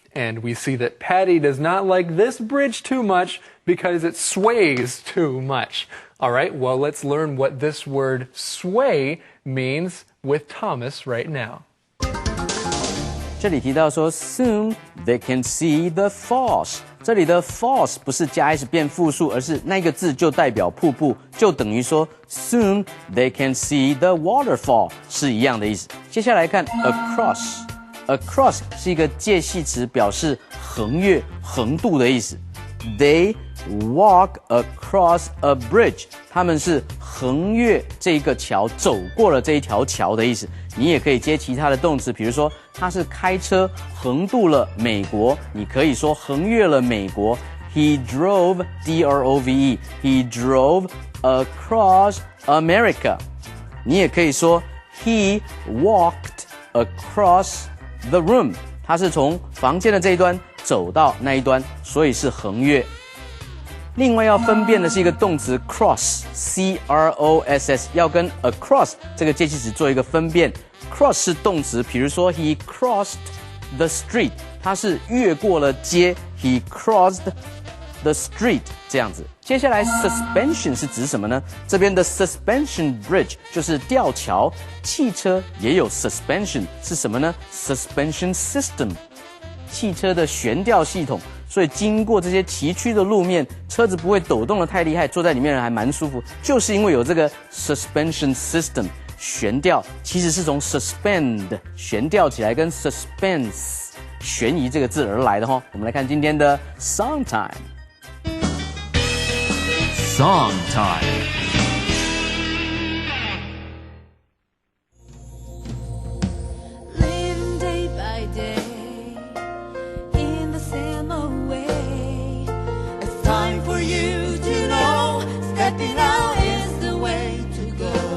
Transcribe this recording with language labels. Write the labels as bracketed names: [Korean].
[English] And we see that Patty does not like this bridge too much because it sways too much. All right, well, let's learn what this word sway means with Thomas right now. [Chinese] 这里提到说 [English] soon they can see the falls。 [Chinese] 这里的 falls 不是加 s 变复数，而是那个字就代表瀑布，就等于说 [English] soon they can see the waterfall [Chinese] 是一样的意思。接下来看 across。across 是一个介系词，表示横越、横渡的意思。 [English] They walk across a bridge， [Chinese] 他们是横越这个桥，走过了这一条桥的意思。你也可以接其他的动词，比如说他是开车横渡了美国，你可以说横越了美国。 [English] He drove, D-R-O-V-E, he drove across America。 [Chinese] 你也可以说 [English] He walked across the room， [Chinese] 他是从房间的这一端走到那一端，所以是横越。另外要分辨的是一个动词 cross， C-R-O-S-S， 要跟 across 这个介系词做一个分辨。 cross 是动词，比如说 [English] he crossed the street， [Chinese] 他是越过了街 ，he crossed the street 这样子。接下来 suspension 是指什么呢？这边的 suspension bridge 就是吊桥，汽车也有 suspension 是什么呢？ suspension system， 汽车的悬吊系统。所以经过这些崎岖的路面，车子不会抖动得太厉害，坐在里面还蛮舒服，就是因为有这个 suspension system 悬吊，其实是从 suspend 悬吊起来，跟 suspense 悬疑这个字而来的哈。我们来看今天的 song time。Song [English] time。Living day by day.In the same way, it's time for you to know stepping out is the way to go.